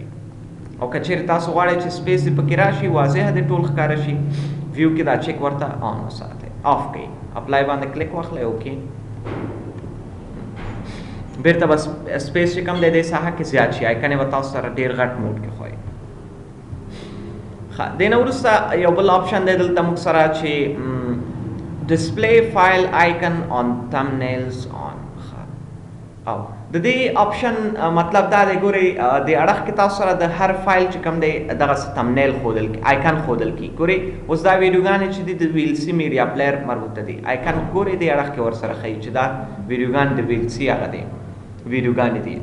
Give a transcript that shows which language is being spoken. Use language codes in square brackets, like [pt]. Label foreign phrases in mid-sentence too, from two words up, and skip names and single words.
[ps] او که چېرې تاسو غواړئ چې سپیس دې پکې راشي واضح دې ټول ښکاره شي ویو کې دا چیک ورته آن وساتئ، آف کړئ، اپلای باندې کلیک واخلئ، اوکې بیرته به سپیس چې کم دی دې ساحه کې زیات شي، آیکن یې به تاسو سره ډېر غټ موډ کې ښایي. ښه، دې نه وروسته یو بل آپشن دی دلته موږ سره چې [en] display file icon on thumbnails on. [ps] او د دې آپشن مطلب دا دی ګورئ د اړخ کې تاسو سره د هر فایل چې کوم دی دغسې تمنیل ښودل آیکن ښودل کېږي. ګورئ اوس دا ویډیوګانې چې دي د ویلسي میډیا پلیر مربوطه دي، آیکن ګورئ دې اړخ کې ورسره ښیي چې دا ویډیوګانې د ویلسي هغه دی ویډیوګانې دي.